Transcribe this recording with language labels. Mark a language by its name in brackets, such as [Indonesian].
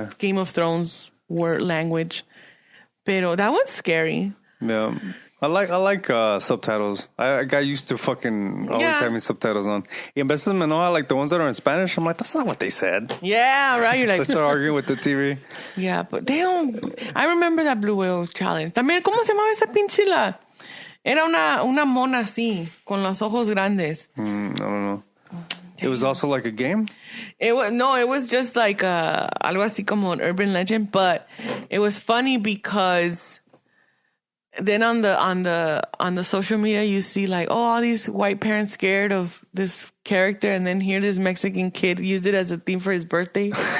[English] like Game of Thrones word language. Pero that one's scary. Yeah. I like subtitles. I got used to fucking always having subtitles on. Y en veces me enoja like the ones that are in Spanish. I'm like, that's not what they said. Yeah, right. You're So I like... start arguing with the TV. Yeah, but they don't... I remember that Blue Whale Challenge. [Spanish] También, ¿cómo se llamaba esa pinchila? Era una mona así, con los ojos grandes. [English] I don't know. It was also like a game? It was just like algo así como an urban legend, but it was funny because then on the social media, you see like, oh, all these white parents scared of this character, and then here this Mexican kid used it as a theme for his birthday.